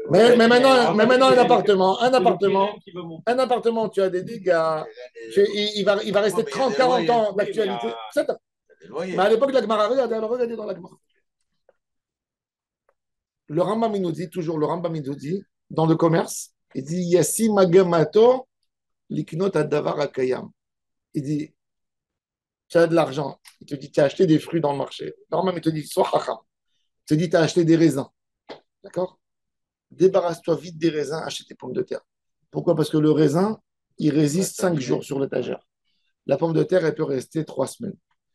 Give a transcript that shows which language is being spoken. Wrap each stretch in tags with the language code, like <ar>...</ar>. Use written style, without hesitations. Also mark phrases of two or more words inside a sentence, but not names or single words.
<fr>Mais maintenant, un appartement, tu as des dégâts. Il va rester 30-40 ans d'actualité. Mais à l'époque de la Gemara, regardez dans la Gemara. Le Rambam il nous dit, dans le commerce, il dit</fr> <he>ישים מגמתו לקנות הדבר הקיים.</he> <fr>Il dit tu as de l'argent. Il te dit tu as acheté des fruits dans le marché. Le Rambam il te dit sois chacham. Il te dit tu as acheté des raisins. D'accord? Débarrasse-toi vite des raisins, achète des pommes de terre. Pourquoi? Parce que le raisin, il résiste 5 jours sur l'étagère. La pomme de terre, elle peut rester 3 semaines.</fr>